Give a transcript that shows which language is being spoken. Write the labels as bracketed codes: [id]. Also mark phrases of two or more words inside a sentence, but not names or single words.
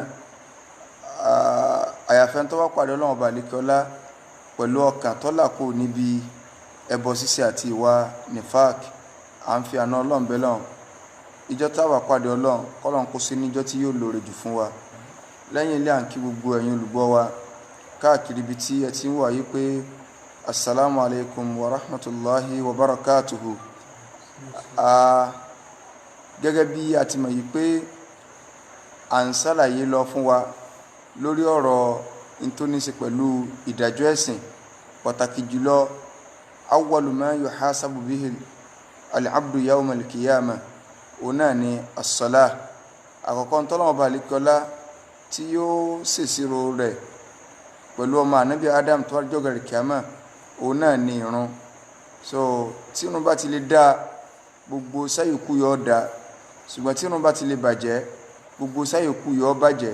[yo] Àyàfẹ́ tó bá pàdé ọlọ́run ọba àlékiọlá pẹ̀lú ọkàn tó là kúrò níbi ẹbọ ṣíṣe àti ìwà nifak. À ń fi àna ọlọ́run bẹ́ lọ́run ìjọ tá a bá pàdé ọlọ́run kọ́lọ́run kó sí níjọ́ tí yóò lóore jù fún wa. Lẹ́yìn ilé à ń kí gbogbo ẹ̀yin olùgbọ́ wa káàkiri ibi tí ẹ ti ń wà yí pé [ar] السلام عليكم ورحمة الله وبركاته. [yo] Gẹ́gẹ́ bí a ti mọ̀ yí pé à ń ṣàlàyé lọ fún wa lórí ọ̀rọ̀ tó ní ṣe pẹ̀lú ìdájọ́ ẹ̀sìn, pàtàkì jùlọ [ar] أول ما يحاسب به العبد يوم القيامة, [yo] òun náà ni as-salah. Àkọ́kọ́ ntọ́lọ́wọ́ bá àlékiọlá tí yóò ṣèṣirò rẹ̀ pẹ̀lú ọmọ ànábì Adam tó wá jọ́gà rẹ̀ kíámà, òun náà ni ìrun. So tí irun bá ti lè dá, gbogbo sáyòkú yóò dá, ṣùgbọ́n tí irun bá ti lè bàjẹ́, gbogbo sáyòkú yóò bàjẹ́.